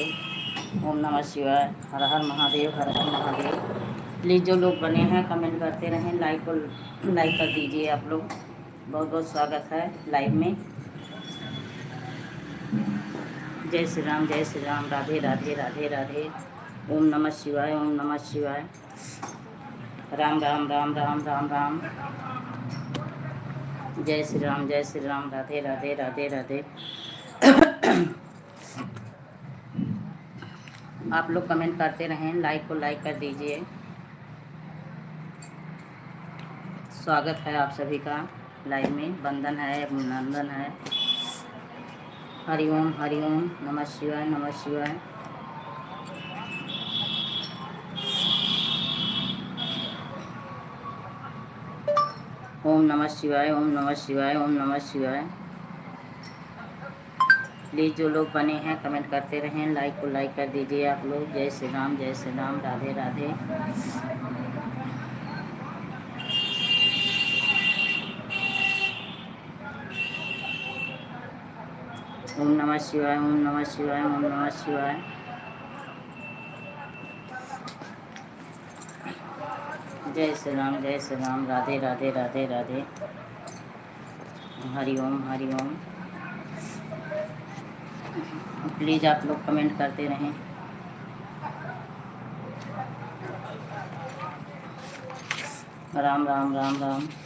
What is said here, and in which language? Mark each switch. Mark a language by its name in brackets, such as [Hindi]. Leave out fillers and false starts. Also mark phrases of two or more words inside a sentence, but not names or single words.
[Sanskrit] ओम नमः शिवाय, [Hindi] हर हर महादेव, हर हर महादेव। प्लीज़ जो लोग बने हैं कमेंट करते रहें, लाइक को लाइक कर दीजिए आप लोग। बहुत बहुत स्वागत है लाइव में। जय श्री राम, जय श्री राम, राधे राधे राधे राधे। [Sanskrit] ओम नमः शिवाय, ओम नमः शिवाय। [Hindi] राम राम राम राम राम राम। जय श्री राम, जय श्री राम, राधे राधे राधे राधे। आप लोग कमेंट करते रहें, लाइक को लाइक कर दीजिए। स्वागत है आप सभी का लाइव में। वंदन है, अभिनंदन है। [Sanskrit] हरि ओम नमः शिवाय, नमः शिवाय। ओम नमः शिवाय, ओम नमः शिवाय, ओम नमः शिवाय। [Hindi] प्लीज़ जो लोग बने हैं कमेंट करते रहें, लाइक को लाइक कर दीजिए आप लोग। जय श्री राम, जय श्री राम, राधे राधे। [Sanskrit] ओम नमः शिवाय, ओम नमः शिवाय, ओम नमः शिवाय। [Hindi] जय श्री राम, जय श्री राम, राधे राधे राधे राधे। हरि ओम हरि ओम। प्लीज़ आप लोग कमेंट करते रहें। राम राम राम राम।